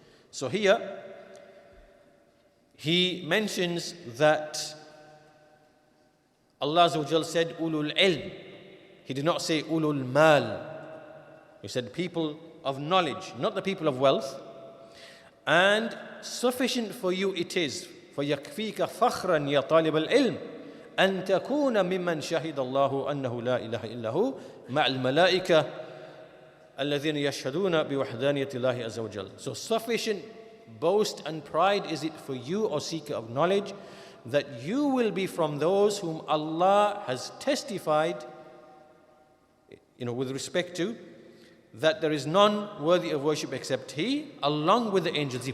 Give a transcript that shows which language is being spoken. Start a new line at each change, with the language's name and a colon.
English: So here, he mentions that Allah Azza wa Jal said ulul ilm. He did not say ulul mal. He said people of knowledge, not the people of wealth. And sufficient for you it is,
Arabic: فَيَكْفِيكَ فَخْرًا يَا طَالِبَ الْعِلْمِ أَن تَكُونَ مِمَّنْ شَهِدَ اللَّهُ أَنَّهُ لَا إِلَهَ إِلَّا هُ مَعَ الْمَلَائِكَةِ الَّذِينَ يَشْهَدُونَ بِوَحْدَانِيَةِ اللَّهِ عَزَّ وَجَلَّ.
English: So sufficient boast and pride is it for you, O seeker of knowledge, that you will be from those whom Allah has testified, with respect to, that there is none worthy of worship except He, along with the angels.